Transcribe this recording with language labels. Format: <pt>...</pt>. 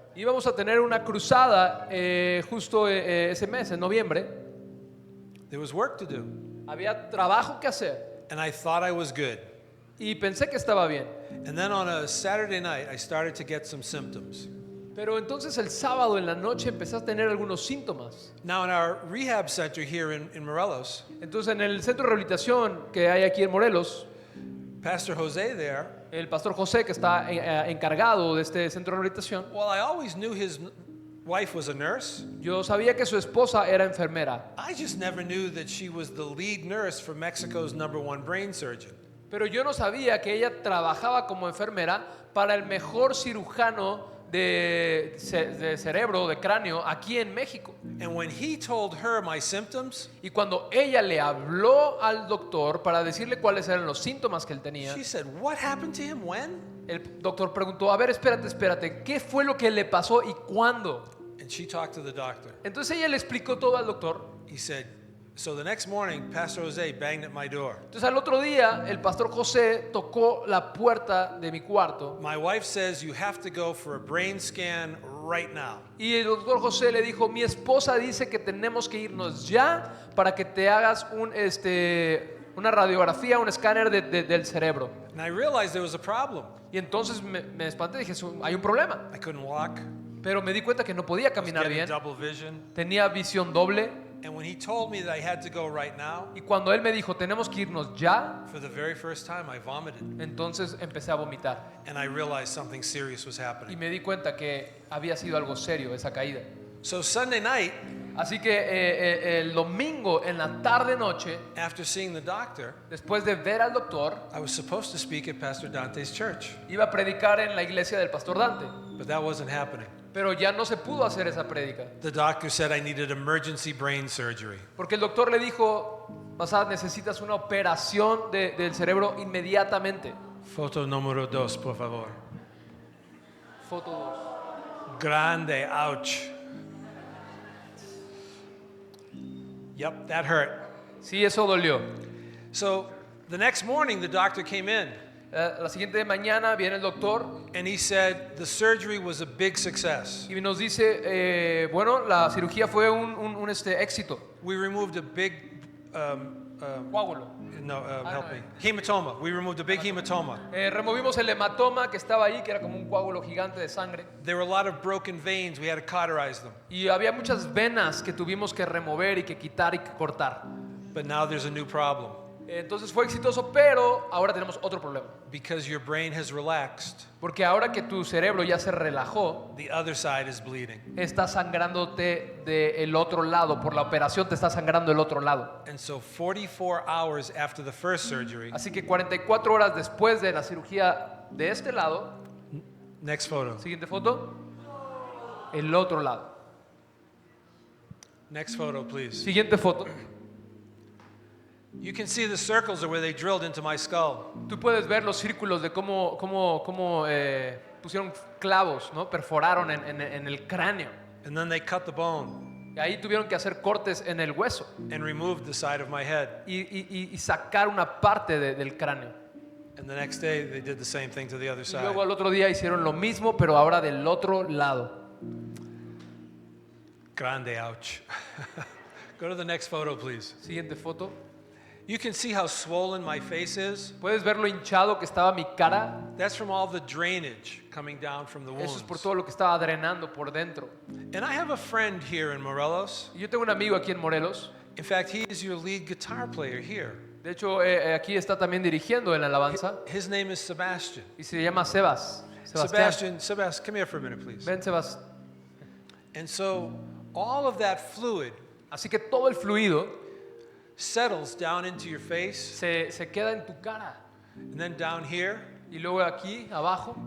<es>Íbamos a tener una cruzada justo ese mes, en noviembre.</es> <en>There was work to do.</en> <es>Había trabajo que hacer</es> <en>And I thought I was good.</en> <es>y pensé que estaba bien.</es> <en>And then on a Saturday night, I started to get some symptoms.</en> <es>Pero entonces el sábado en la noche empecé a tener algunos síntomas.</es> <en>Now, in our rehab center here in Morelos,</en> <es>Entonces en el centro de rehabilitación que hay aquí en Morelos,</es> <en>Pastor Jose there,</en> <es>el pastor José, que está encargado de este centro de rehabilitación,</es> <en>well, I always knew his wife was a nurse.</en> <es>yo sabía que su esposa era enfermera,</es> <en>I just never knew that she was the lead nurse for Mexico's #1 brain surgeon.</en> <es>pero yo no sabía que ella trabajaba como enfermera para el mejor cirujano de cerebro, de cráneo, aquí en México.</es> <en>And when he told her my symptoms,</en> <es>Y cuando ella le habló al doctor para decirle cuáles eran los síntomas que él tenía,</es> <en>she said, "What happened to him? When?"</en> <es>el doctor preguntó, a ver, espérate, ¿qué fue lo que le pasó y cuándo?</es> <en>And she talked to the doctor.</en> <es>Entonces ella le explicó todo al doctor.</es> <en>He said, so the next morning, Pastor Jose banged at my door.</en> <es>Entonces al otro día el pastor José tocó la puerta de mi cuarto</es> <en>My wife says you have to go for a brain scan right now.</en> <es>y el doctor José le dijo, mi esposa dice que tenemos que irnos ya para que te hagas una radiografía, un escáner del cerebro.</es> <en>And I realized there was a problem.</en> <es>Y entonces me espanté y dije, hay un problema.</es> <en>I couldn't walk.</en> <es>Pero me di cuenta que no podía</es> <en>I was</en> <es>caminar</es> <en>getting</en> <es>bien,</es> <en>double vision.</en> <es>tenía visión doble.</es> <en>And when he told me that I had to go right now,</en> <es>Y cuando él me dijo, tenemos que irnos ya,</es> <en>for the very first time, I vomited.</en> <es>entonces empecé a vomitar.</es> <en>And I realized something serious was</en> <es>Y</es> <en>happening.</en> <es>me di cuenta que había sido algo serio esa caída.</es> <en>So Sunday night,</en> <es>Así que el domingo en la tarde noche,</es> <en>after seeing the doctor,</en> <es>después de ver al doctor,</es> <en>I was supposed to speak at Pastor Dante's church,</en> <es>iba a predicar en la iglesia del pastor Dante,</es> <en>but that wasn't happening.</en> <es>pero ya no se pudo hacer esa prédica,</es> <en>The doctor said I needed emergency brain surgery.</en> <es>porque el doctor le dijo, Masad, necesitas una operación del cerebro inmediatamente. Foto número 2, por favor. Foto 2. Grande, ouch.</es> <en>Yep, that hurt.</en> <es>Sí, eso dolió.</es> <en>So the next morning, the doctor came in</en> <es>La siguiente mañana viene el doctor</es> <en>and he said the surgery was a big success.</en> <es>y nos dice, bueno, la cirugía fue un éxito.</es> <en>We removed a big,</en> <es>Coágulo.</es> <en>help me, hematoma. We removed a big hematoma.</en> <es>Removimos el hematoma que estaba ahí, que era como un coágulo gigante de sangre.</es> <en>There were a lot of broken veins. We had to cauterize them.</en> <es>Y había muchas venas que tuvimos que remover y que quitar y que cortar.</es> <en>But now there's a new problem</en> <es>Entonces fue exitoso, pero ahora tenemos otro problema.</es> <en>because your brain has relaxed.</en> <es>Porque ahora que tu cerebro ya se relajó,</es> <en>The other side is bleeding.</en> <es>está sangrándote del otro lado. Por la operación te está sangrando el otro lado.</es> <en>And so 44 hours after the first surgery,</en> <es>Así que 44 horas después de la cirugía de este lado,</es> <en>next photo.</en> <es>siguiente foto, el otro lado.</es> <en>Next photo, please.</en> <es>Siguiente foto.</es> <en>You can see the circles are where they drilled into my skull.</en> <es>Tú puedes ver los círculos de cómo pusieron clavos, ¿no? Perforaron en el cráneo.</es> <en>And then they cut the bone</en> <es>Y ahí tuvieron que hacer cortes en el hueso</es> <en>and removed the side of my head.</en> <es>y sacar una parte del cráneo.</es> <en>And the next day they did the same thing to the other</en> <es>Y</es> <en>side.</en> <es>luego al otro día hicieron lo mismo, pero ahora del otro lado. Grande, ouch.</es> <en>Go to the next photo, please.</en> <es>Siguiente foto.</es> <en>You can see how swollen my face is.</en> <es>¿Puedes ver lo hinchado que estaba mi cara?</es> <en>That's from all the drainage coming down from the</en> <es>Eso es por</es> <en>wounds.</en> <es>todo lo que estaba drenando por dentro.</es> <en>And I have a friend here in Morelos.</en> <es>Y yo tengo un amigo aquí en Morelos.</es> <en>In fact, he is your lead guitar player here.</en> <es>De hecho, aquí está también dirigiendo en la alabanza.</es> <en>His name is Sebastian.</en> <es>Y se llama Sebastián.</es> <en>Sebastian, come here for a minute, please.</en> <es>Ven, Sebas.</es> <en>And so all of that fluid</en> <es>Así que todo el fluido</es> <en>settles down into your face</en> <es>se queda en tu cara.</es> <en>and then down here,</en> <es>Y luego aquí, abajo.</es>